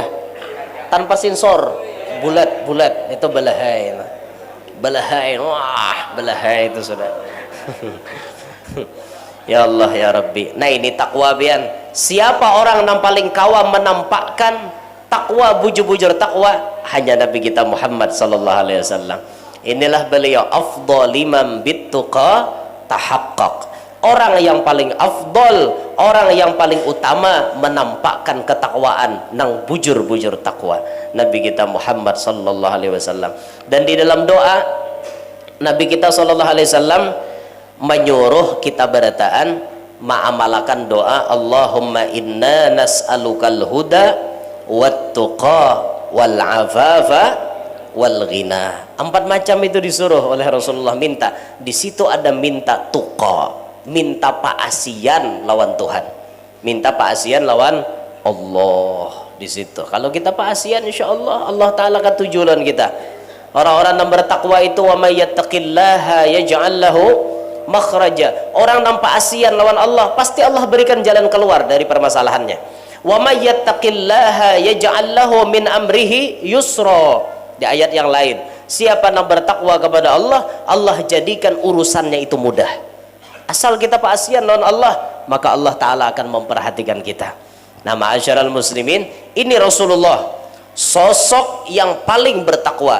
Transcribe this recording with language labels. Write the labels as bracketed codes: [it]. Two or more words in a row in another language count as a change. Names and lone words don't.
[bjn] Tanpa sensor, bulat itu balahai. Balahai, wah balahai itu sudah. [ar] يا الله يا ربي. [bjn] Nah ini takwa bian. Siapa orang yang paling kawa menampakkan takwa, bujur-bujur takwa? [id] Hanya Nabi kita Muhammad [ar] صلى الله عليه وسلم. [id] Inilah beliau [ar] أفضل لمن بالتقى تحقق. [bjn] Orang yang paling afdal, orang yang paling utama menampakkan ketakwaan nang bujur-bujur takwa. [id] Nabi kita Muhammad [ar] صلى الله عليه وسلم. [id] Dan di dalam doa Nabi kita [ar] صلى الله عليه وسلم [id] menyuruh kita berataan ma'amalakan doa [ar] اللهم إنا نسألك الهدى والتقى والعفاف والغنى. [bjn] 4 macam itu disuruh oleh Rasulullah minta. Di situ ada minta tuqa, minta paasian lawan Tuhan, minta paasian lawan Allah. Di situ kalau kita paasian insyaallah Allah taala akan tujuan kita. [id] Orang-orang yang bertakwa itu [ar] ومن يتق الله يجعل له مخرجا. [bjn] Orang yang paasian lawan Allah pasti Allah berikan jalan keluar dari permasalahannya. [ar] ومن يتق الله يجعل له من أمره يسرا. [id] Di ayat yang lain, siapa yang bertakwa kepada Allah, Allah jadikan urusannya itu mudah. [bjn] Asal kita paasian lawan Allah, maka Allah Ta'ala akan memperhatikan kita. [id] Nah [ar] معاشر المسلمين, [id] ini Rasulullah, sosok yang paling bertakwa.